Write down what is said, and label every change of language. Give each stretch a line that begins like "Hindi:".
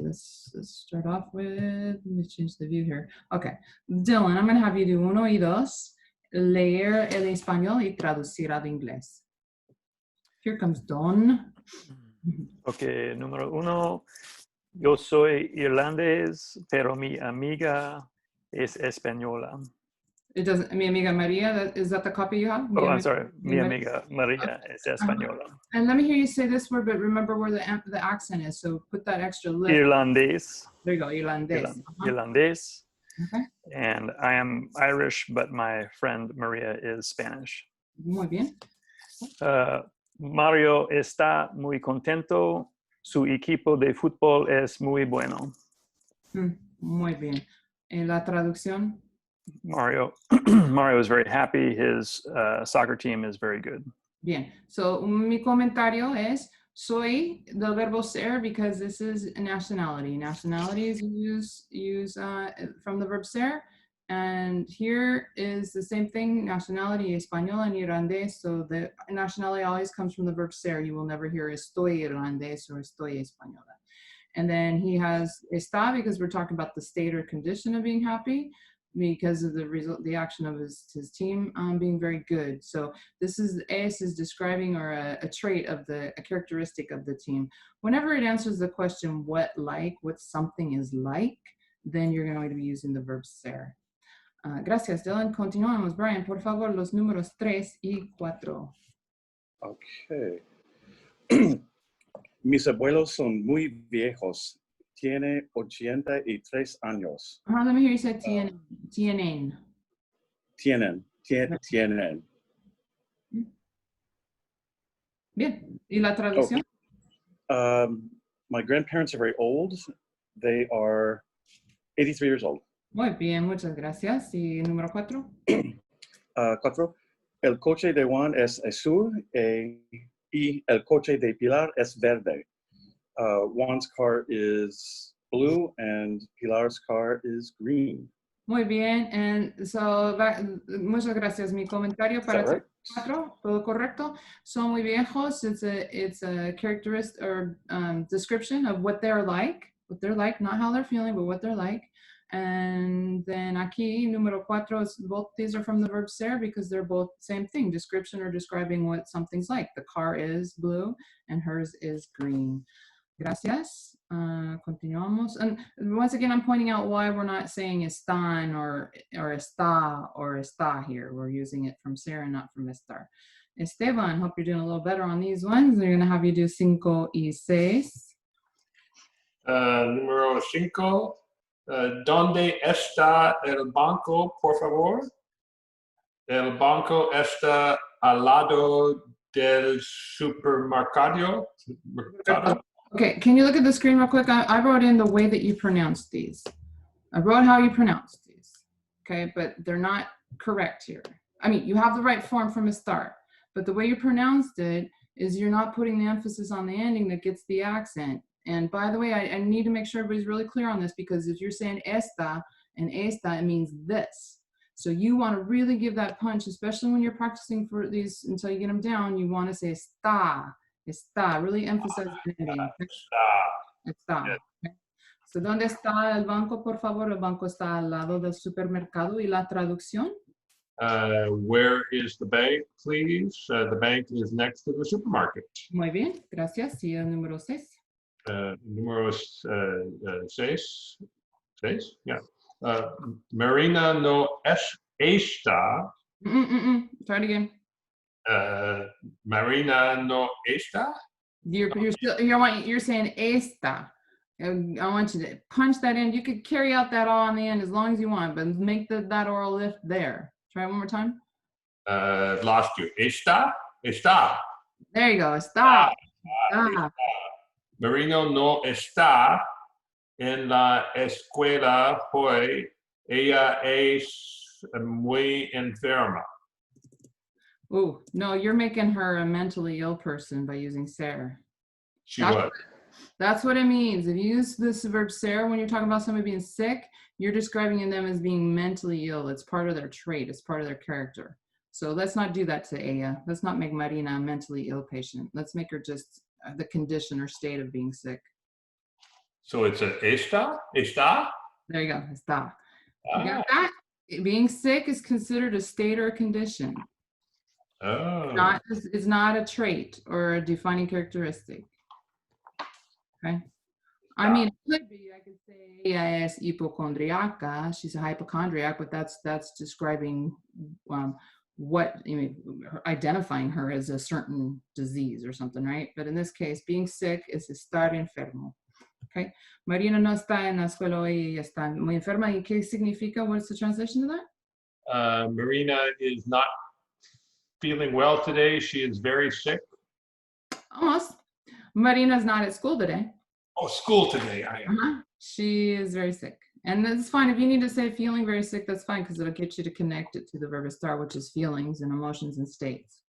English: Let's start off with. Let me change the view here. Okay, Dylan, I'm going to have you do 1
Spanish: y 2, leer el español y traducir al inglés.
English: If Here comes Don.
Spanish: Ok, número 1. Yo soy irlandés, pero mi amiga es española.
English: It doesn't.
Spanish: Mi amiga
English: Maria. Is that the copy you have?
Spanish: Mi
English: Oh, I'm
Spanish: amiga-
English: sorry.
Spanish: Mi Maria. amiga Maria es española.
English: And let me hear you say this word, but remember where the accent is. So put that extra lift.
Spanish: Irlandés.
English: There you go, irlandés.
Spanish: Irlandés.
English: Okay. And I am Irish, but my friend Maria is Spanish.
Spanish: Muy bien. Mario está muy contento. Su equipo de fútbol es muy bueno. Muy bien. En la traducción.
English: Mario is very happy. His soccer team is very good.
Spanish: Bien.
English: So
Spanish: mi comentario es soy del verbo ser
English: because this is a nationality. Nationalities use from the verb ser. And here is the same thing, nationality, español and irlandés. So the nationality always comes from the verb ser. You will never hear
Spanish: estoy irlandés
English: or
Spanish: estoy española.
English: And then he has está because we're talking about the state or condition of being happy because of the result, the action of his team being very good. So this is es is describing or a trait of a characteristic of the team. Whenever it answers the question what something is like, then you're going to be using the verb ser.
Spanish: Gracias, Dylan. Continuamos. Brian, por favor, los números 3 y 4.
English: Okay.
Spanish: Mis abuelos son muy viejos. Tiene 83 años.
English: Let me hear you say tienen.
Spanish: Tienen. Bien. ¿Y la traducción?
English: My grandparents are very old. They are 83 years old.
Spanish: Muy bien, muchas gracias. ¿Y número 4? 4. El coche de Juan es azul y el coche de Pilar es verde.
English: Juan's car is blue and Pilar's car is green.
Spanish: Muy bien.
English: And so,
Spanish: muchas gracias. Mi comentario para
English: right?
Spanish: 4, todo correcto. Son muy viejos.
English: It's a characteristic or description of what they're like, not how they're feeling, but what they're like. And then
Spanish: aquí, número 4,
English: both these are from the verb ser because they're both same thing, description or describing what something's like. The car is blue and hers is green.
Spanish: Gracias. Continuamos.
English: And once again, I'm pointing out why we're not saying están or está here. We're using it from ser and not from estar. Esteban, hope you're doing a little better on these ones. They're going to have you do 5
Spanish: y
English: 6.
Spanish: Número 5. ¿Dónde está el banco, por favor? El banco está al lado del supermercado.
English: Okay, can you look at the screen real quick? I wrote in the way that you pronounce these. I wrote how you pronounce these. Okay, but they're not correct here. I mean, you have the right form from a start, but the way you pronounced it is you're not putting the emphasis on the ending that gets the accent. And by the way, I need to make sure everybody's really clear on this because if you're saying esta and esta, it means this. So you want to really give that punch, especially when you're practicing for these until you get them down. You want to say está. Está, really emphasize the ending. Está. Okay.
Spanish: So, ¿dónde está el banco, por favor? El banco está al lado del supermercado. ¿Y la traducción?
English: Where is the bank, please? The bank is next to the supermarket.
Spanish: Muy bien, gracias. Y el número 6. Número 6. 6,
English: yeah.
Spanish: Marina no está.
English: Try it again.
Spanish: Marina no está.
English: You're saying esta. I want you to punch that in. You could carry out that all on the end as long as you want, but make that oral lift there. Try it one more time. Lost you.
Spanish: Está.
English: There you go.
Spanish: Está. Marino no está en la escuela hoy. Ella es muy enferma.
English: Oh, no, you're making her a mentally ill person by using ser. She was. That's what it means. If you use this verb ser when you're talking about somebody being sick, you're describing them as being mentally ill. It's part of their trait. It's part of their character. So let's not do that to ella. Let's not make Marina a mentally ill patient. Let's make her just the condition or state of being sick. So it's a
Spanish: está? Está?
English: There you go.
Spanish: Está.
English: You got that? Being sick is considered a state or a condition. Oh, It's not a trait or a defining characteristic. Okay. I mean, it could be. I could say
Spanish: es hypochondriaca.
English: She's a hypochondriac, but that's describing what, identifying her as a certain disease or something, right? But in this case, being sick is
Spanish: estar enfermo.
English: Okay.
Spanish: Marina no está en la escuela hoy y está muy enferma. ¿Y qué significa?
English: What's the translation to that? Marina is not feeling well today. She is very sick. Almost. Marina's not at school today. Oh, school today. I am. She is very sick. And that's fine. If you need to say feeling very sick, that's fine, because it'll get you to connect it to the verb estar, which is feelings and emotions and states.